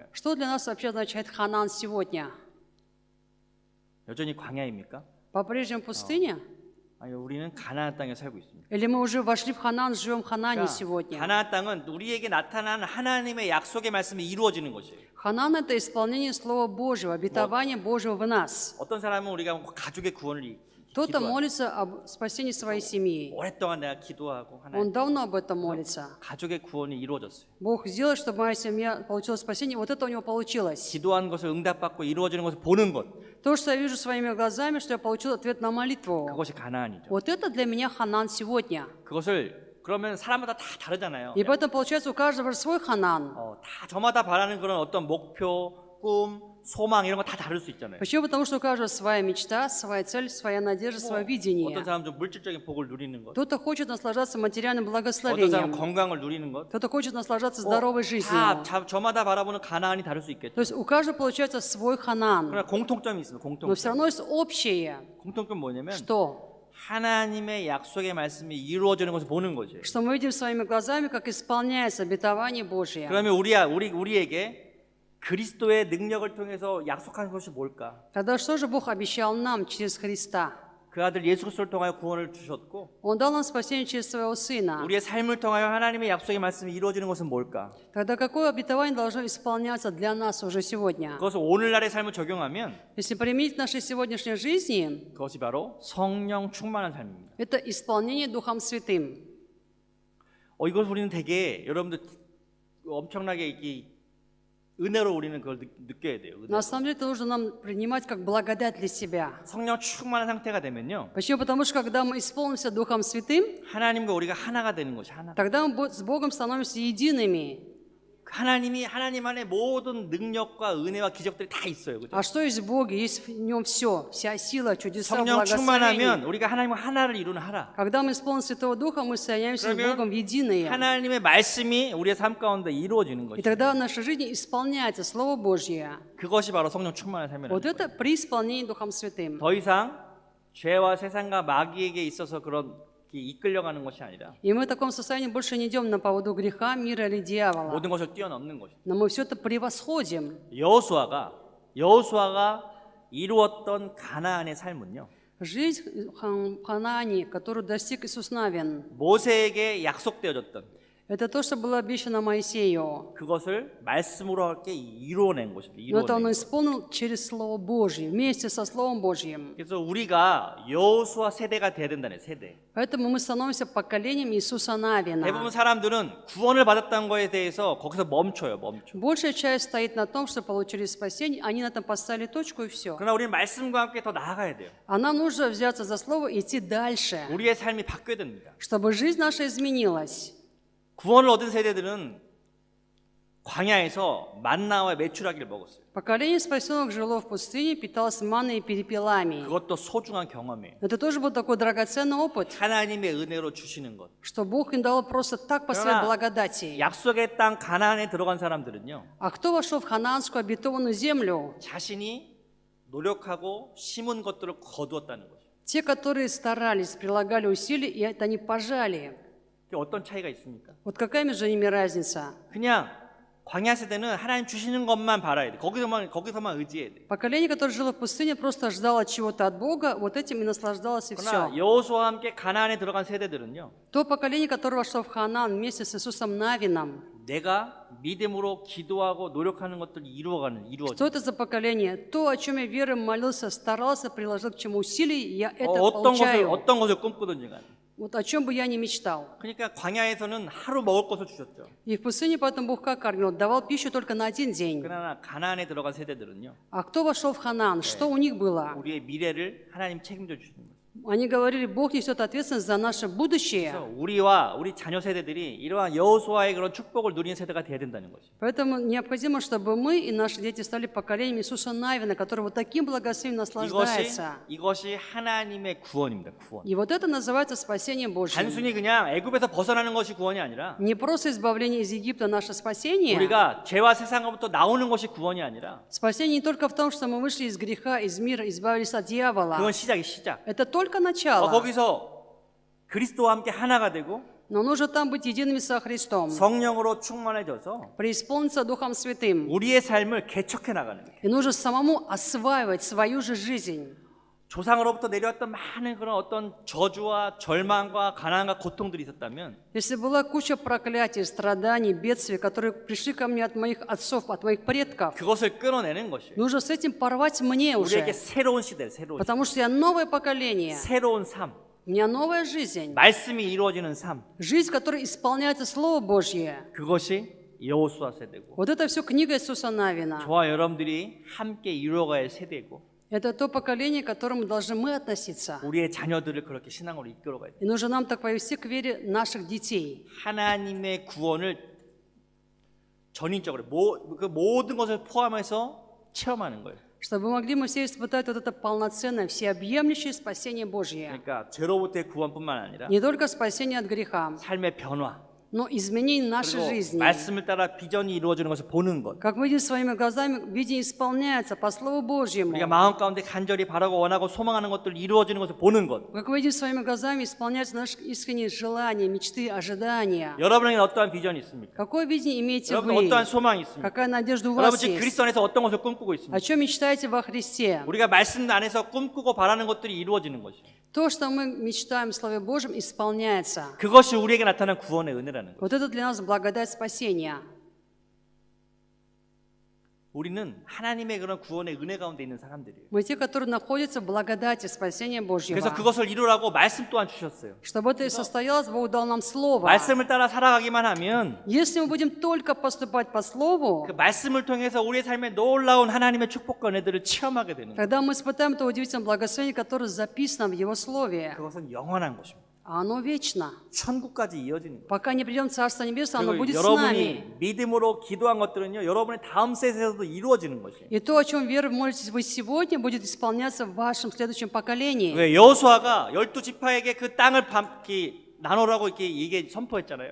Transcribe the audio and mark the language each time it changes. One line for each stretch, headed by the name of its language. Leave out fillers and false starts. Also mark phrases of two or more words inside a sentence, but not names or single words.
Russian: Что для нас вообще означает Ханаан сегодня?
Korean: 여전히 광야입니까?
Russian: По-прежнему пустыня?
Korean: 아니, 우리는 가나안 땅에 살고 있습니다.
Russian: Или мы уже вошли в Ханаан, живем в Ханаане
Korean: 그러니까
Russian: сегодня?
Korean: 가나안 땅은 우리에게 나타난 하나님의 약속의 말씀이 이루어지는 것이에요.
Russian: Ханаан – это исполнение Слова Божьего, обетование Божьего в нас.
Korean: 어떤 사람은 우리가 가족의 구원을
Russian: Кто-то
Korean: 기도하고
Russian: молится об спасении своей семьи.
Korean: 오랫동안 내가 기도하고 하나님
Russian: Он давно об этом молится.
Korean: 가족의 구원이 이루어졌어요.
Russian: Бог сделал, чтобы моя семья получила спасение. Вот это у него получилось.
Korean: 기도한 것을 응답받고 이루어지는 것을 보는 것
Russian: То, что я вижу своими глазами, что я получил ответ на молитву.
Korean: 그것이 가나안이죠.
Russian: Вот это для меня Ханаан сегодня.
Korean: 그것을 그러면 사람마다 다 다르잖아요.
Russian: И поэтому, получается, у каждого свой Ханаан.
Korean: 다 저마다 바라는 그런 어떤 목표, 꿈, 소망 이런 거 다 다를 수 있잖아요.
Russian: Почему? Потому что у каждого своя мечта, своя цель, своя надежда, свое видение.
Korean: 어떤 사람 좀 물질적인 복을 누리는 것,
Russian: Кто-то хочет наслаждаться материальным
Korean: 어떤 사람
Russian: благословением.
Korean: 건강을 누리는 것,
Russian: Кто-то хочет наслаждаться здоровой жизнью.
Korean: 다 저마다 바라보는 가나안이 다를 수 있겠죠.
Russian: То есть у каждого получается свой Ханаан.
Korean: 그러나 공통점이 있어요.
Russian: Но все
Korean: 공통점.
Russian: равно есть общее.
Korean: 공통점 뭐냐면
Russian: Что?
Korean: 하나님의 약속의 말씀이 이루어지는 것을 보는 거죠.
Russian: Что мы видим своими глазами, как исполняется обетование Божье.
Korean: 그러면 우리에게 그리스도의 능력을 통해서 약속한 것이 뭘까?
Russian: Тогда что же Бог обещал нам через Христа?
Korean: 그 아들 예수 그리스도를 통하여 구원을 주셨고
Russian: Он дал нам спасение через Своего Сына.
Korean: 우리의 삶을 통하여 하나님의 약속의 말씀이 이루어지는 것은 뭘까?
Russian: Тогда какое обетование должно исполняться для нас уже сегодня?
Korean: 그것을 오늘날의 삶을 적용하면
Russian: Если применить к нашей сегодняшней жизни,
Korean: 그것이 바로 성령 충만한 삶입니다.
Russian: это исполнение Духом Святым.
Korean: 이걸 우리는 되게 여러분들 엄청나게 이 은혜로 우리는 그걸 느껴야 돼요. 은혜로.
Russian: На самом деле это нужно нам принимать как благодать для себя.
Korean: 성령 충만한 상태가 되면요.
Russian: Почему? Потому что когда мы исполнимся Духом Святым,
Korean: 하나님과 우리가 하나가 되는 것이 하나.
Russian: тогда мы с Богом становимся едиными.
Korean: 하나님이 하나님 안에 모든 능력과 은혜와 기적들이 다 있어요. 그죠?
Russian: А что есть в Боге? Есть в Нем все, вся сила, чудеса,
Korean: 성령 충만하면
Russian: благословения.
Korean: 우리가 하나님과 하나를 이루는 하나.
Russian: Когда мы исполним Святого Духа, мы соединяемся с
Korean: 그러면
Russian: Богом в единое.
Korean: 하나님의 말씀이 우리의 삶 가운데 이루어지는
Russian: И
Korean: 것이죠.
Russian: тогда в нашей жизни исполняется Слово Божье.
Korean: 그것이 바로 성령 충만한 삶이라는
Russian: Вот
Korean: 거예요.
Russian: это при исполнении Духом Святым.
Korean: 더 이상 죄와 세상과 마귀에게 있어서 그런 이끌려가는 것이 아니라
Russian: И мы в таком состоянии больше не идем на поводу греха, мира или дьявола.
Korean: 모든 것을 뛰어넘는 것이죠.
Russian: Но мы все это превосходим.
Korean: 여호수아가 이루었던 가나안의 삶은요.
Russian: Жизнь в Ханаане, которую достиг Иисус Навин,
Korean: 모세에게 약속되어졌던
Russian: это то, что было обещано Моисею.
Korean: 그것을 말씀으로 함께 이루어낸 것입니다.
Russian: Но это он
Korean: 이루어낸 것.
Russian: исполнил через Слово Божье, вместе со Словом Божьим.
Korean: 그래서 우리가 여호수아 세대가 돼야 된다는 세대.
Russian: Поэтому мы становимся поколением Иисуса
Korean: 대부분
Russian: Навина.
Korean: 사람들은 구원을 받았다는 거에 대해서 거기서 멈춰.
Russian: Большая часть стоит на том, что получили спасение, они на этом поставили точку и все.
Korean: 그러나 우리는 말씀과 함께 더 나아가야 돼요.
Russian: А нам нужно взяться за Слово и идти дальше,
Korean: 우리의 삶이 바뀌어야 됩니다.
Russian: чтобы жизнь наша изменилась.
Korean: 구원을 얻은 세대들은 광야에서 만나와 메추라기를 먹었어요.
Russian: Поколение спасенных жило в пустыне, питалось манной и перепелами.
Korean: 그것도 소중한 경험이에요.
Russian: Это тоже был такой драгоценный опыт,
Korean: 하나님의 은혜로 주시는 것.
Russian: что Бог им дал просто так по своей благодати.
Korean: 약속의 땅 가나안에 들어간 사람들은요.
Russian: А кто вошел в ханаанскую обетованную землю?
Korean: 자신이 노력하고 심은 것들을 거두었다는 거죠.
Russian: Те, которые старались, прилагали усилия, и это они пожали.
Korean: 그게 어떤 차이가 있습니까?
Russian: Вот какая между ними разница?
Korean: 그냥 광야 세대는 하나님 주시는 것만 바라야 돼. 거기서만 의지해야 돼.
Russian: Поколение, которое жило в пустыне, просто ждало чего-то от Бога, вот этим и наслаждалось, и
Korean: 그러나
Russian: все.
Korean: 여호수아와 함께 가나안에 들어간 세대들은요.
Russian: То поколение, которое вошло в Ханаан вместе с Иисусом Навином,
Korean: 내가 믿음으로 기도하고 노력하는 것들을
Russian: что
Korean: 이루어져.
Russian: это за поколение? То, о чем я верой молился, старался, приложил к чему усилий, я это
Korean: 어떤
Russian: получаю.
Korean: 것을 꿈꾸든지 간에.
Russian: Вот о чем бы я ни мечтал.
Korean: 그러니까 광야에서는 하루 먹을 것을 주셨죠.
Russian: И в пустыне поэтому Бог как кормил? Давал пищу только на один день.
Korean: 그러나 가나안에 들어간 세대들은요.
Russian: А кто вошел в Ханаан? Что у них было?
Korean: 우리의 미래를 하나님 책임져 주시는 거예요.
Russian: Они говорили, Бог несет ответственность за наше будущее.
Korean: 그래서 우리와 우리 자녀 세대들이 이러한 여호수아의 그런 축복을 누리는 세대가 돼야 된다는 거죠.
Russian: Поэтому необходимо, чтобы мы и наши дети стали поколением Иисуса Навина, который вот таким благословением наслаждается.
Korean: 이것이 하나님의 구원입니다. 구원.
Russian: И вот это называется спасение Божье.
Korean: 단순히 그냥 애굽에서 벗어나는 것이 구원이 아니라
Russian: Не просто избавление из Египта наше спасение.
Korean: 우리가 죄와 세상으로부터 나오는 것이 구원이 아니라
Russian: Спасение не только в том, что мы вышли из греха, из мира, избавились от дьявола.
Korean: 그건 시작.
Russian: Это только начало.
Korean: 거기서 그리스도와 함께 하나가 되고
Russian: Но нужно там быть едиными со Христом.
Korean: 성령으로 충만해져서
Russian: Преисполниться Духом Святым.
Korean: 우리의 삶을 개척해 나가는 거예요.
Russian: И нужно самому осваивать свою же жизнь.
Korean: 조상으로부터 내려왔던 많은 그런 어떤 저주와 절망과 가난과 고통들이 있었다면
Russian: Если была куча проклятий, страданий, бедствий, которые пришли ко мне от моих отцов, от моих предков,
Korean: 그것을 끊어내는 것이에요.
Russian: нужно с этим порвать мне
Korean: 우리에게
Russian: уже.
Korean: 새로운 시대, 새로운
Russian: Потому что я новое поколение.
Korean: 새로운 삶,
Russian: У меня новая жизнь.
Korean: 말씀이 이루어지는 삶.
Russian: Жизнь, в которой исполняется Слово Божье.
Korean: 그것이 여호수아 세대고
Russian: Вот это все книга Иисуса Навина.
Korean: 저와 여러분들이 함께 이루어갈 세대고
Russian: Это то поколение, к которому должны мы относиться.
Korean: 우리의 자녀들을 그렇게 신앙으로 이끌어가야 돼요.
Russian: И нужно нам так повести к вере наших детей.
Korean: 하나님의 구원을 전인적으로 그 모든 것을 포함해서 체험하는 거예요.
Russian: Чтобы могли мы все испытать вот это полноценное, всеобъемлющее спасение Божье.
Korean: 그러니까 죄로부터의 구원뿐만 아니라
Russian: Не только спасение от греха,
Korean: 삶의 변화
Russian: но изменение нашей
Korean: 그리고
Russian: жизни.
Korean: 말씀을 따라 비전이 이루어지는 것을 보는 것.
Russian: Как мы видим своими глазами, видение исполняется по Слову Божьему.
Korean: 우리가 마음 가운데 간절히 바라고 원하고 소망하는 것들 이루어지는 것을 보는 것.
Russian: Как мы видим своими глазами, исполняются наши искренние желания, мечты, ожидания.
Korean: 여러분에게 어떠한 비전이 있습니까?
Russian: Какое видение имеете
Korean: 여러분
Russian: вы?
Korean: 어떠한 소망이 있습니까?
Russian: Какая надежда у
Korean: 여러분
Russian: вас
Korean: 지금
Russian: есть?
Korean: 그리스도 안에서 어떤 것을 꿈꾸고
Russian: О
Korean: 있습니까?
Russian: чем мечтаете во Христе?
Korean: 우리가 말씀 안에서 꿈꾸고 바라는 것들이 이루어지는 것이에요.
Russian: То, что мы мечтаем в Слове Божьем, исполняется.
Korean: 그것이 우리에게 나타난 구원의 은혜라는 거예요.
Russian: Вот это для нас благодать спасения.
Korean: 우리는 하나님의 그런 구원의 은혜 가운데 있는 사람들이에요.
Russian: Мы те, которые находятся в благодати спасения Божьего.
Korean: 그래서 그것을 이루라고 말씀 또한 주셨어요.
Russian: Чтобы это и состоялось, Бог дал нам Слово.
Korean: 말씀을 따라 살아가기만 하면
Russian: Если мы будем только поступать по Слову,
Korean: 그 말씀을 통해서 우리의 삶에 놀라운 하나님의 축복과 은혜들을 체험하게 되는 거예요.
Russian: тогда мы испытаем то удивительное благословение, которое записано в Его Слове.
Korean: 그것은 영원한 것입니다.
Russian: А оно вечно.
Korean: 천국까지 이어지는 거예요.
Russian: Пока не придем в Царство Небесное, оно
Korean: 그리고
Russian: будет с нами.
Korean: 여러분이 믿음으로 기도한 것들은요, 여러분의 다음 세대에서도 이루어지는 것이에요.
Russian: И то, о чем верой молитесь вы сегодня, будет исполняться в вашем следующем поколении.
Korean: 왜 여호수아가 12지파에게 그 땅을 나누라고 이게 선포했잖아요.